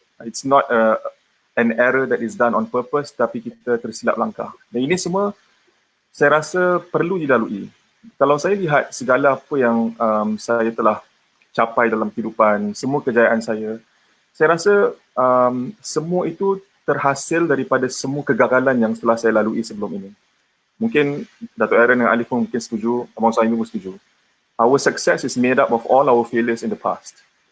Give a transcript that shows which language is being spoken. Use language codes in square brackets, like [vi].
[en] It's not an error that is done on purpose, [ms] tapi kita tersilap langkah. Dan ini semua saya rasa perlu dilalui. Kalau saya lihat segala apa yang saya telah capai dalam kehidupan, semua kejayaan saya rasa semua itu terhasil daripada semua kegagalan yang telah saya lalui sebelum ini. Mungkin Datuk Aaron dan Alif pun mungkin setuju, Abang Suhaimi pun setuju. [en] Our success is made up of all our failures in the past.